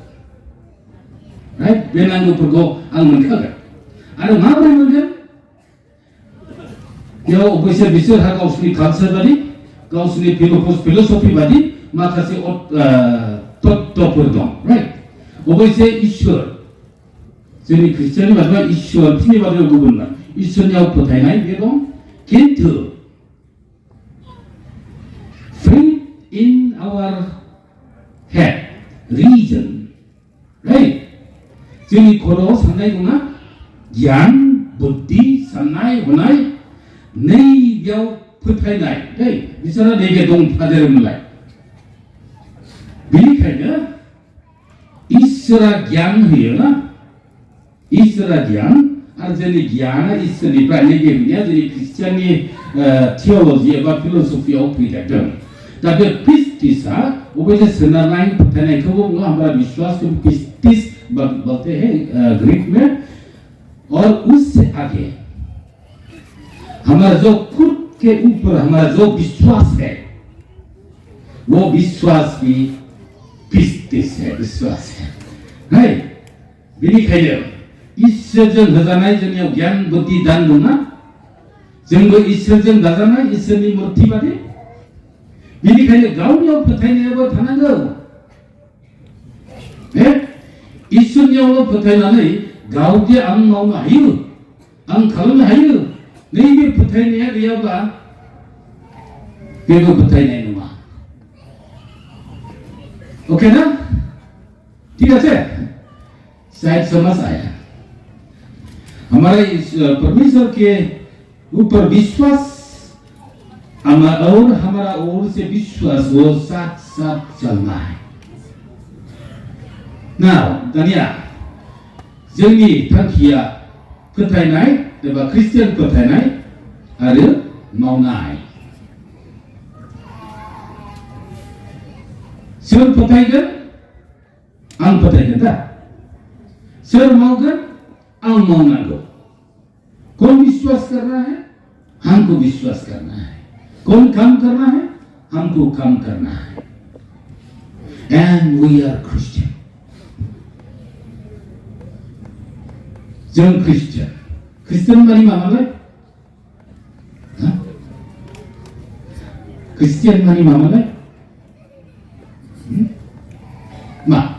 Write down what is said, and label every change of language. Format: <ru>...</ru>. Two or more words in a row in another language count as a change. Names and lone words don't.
<brx>बे नांगौफोरखौ आं मोनखागोन आरो माबोरै मोनगोन बेयाव अबयसे बिसोरहा गावसोरनि कालचार बादि गावसोरनि फिलसफि बादि माखासे तत्त्वफोर दं राइट अबयसे इसोर जोंनि ख्रिस्टियाननि बाथ्रा इसोर बिसोरनि बाथ्रायाव गुबुन इसोरनियाव फोथायनाय बे दं खिन्थु</brx> <en>faith in our head reason right</en> <brx>जोंनि खर'आव साननाय दंना गियान बुद्धि साननाय हनाय नैबेयाव फोथायनाय बिसोरहा नैबे दंफादेरोमोनलाय बेनिखायनो इसोरा गियान होयोना इसोरा गियान आरो जोंनि गियाना इसोरनिफ्राय नैबे होनाया जोंनि ख्रिस्टियाननि थिय'ल'जि एबा फिल'सफियाव फैदेरदों दा बे पिस्टिसआ अबयसे सोनारनाय फोथायनायखौबो बुङो</brx> <hi>हमारा विश्वास को पिस्टिस बोलते हैं ग्रीक में और उससे आगे हमारा जो खुद के ऊपर हमारा जो विश्वास है वो विश्वास भी पिस्टिस है विश्वास है</hi> <brx>बेनिखायनो इसोरजों होजानाय जोंनियाव गियान बुद्धि दान दंना जोंबो इसोरजों दाजानाय इसोरनि मुर्ति बादि बेनिखायनो गावनियाव फोथायनायाबो थानांगौ इसोरनियावल' फोथायनानै गावदे आं मावनो हायो आं खालामनो हायो नैबे फोथायनाया गैयाब्ला बेबो फोथायनाय नङा</brx> <hi>ओके ना ठीक है शायद समझ आया हमारे परमेश्वर के ऊपर विश्वास और हमारा ओर से विश्वास वो साथ साथ चलना है ना</hi> <brx>दानिया जोंनि थांखिया फोथायनाय एबा ख्रिस्टियान फोथायनाय आरो मावनाय। सोर फोथायगोन? आं फोथायगोन दा। सोर मावगोन? आं मावनांगौ।</brx> <hi>कौन विश्वास करना है? हमको विश्वास करना है। कौन काम करना है? हमको काम करना है।</hi> <en>And we are Christian.</en> <brx>जों ख्रिस्टियान। ख्रिस्टियान माने मामोनलाय? ख्रिस्टियान माने मामोनलाय? मा?</brx>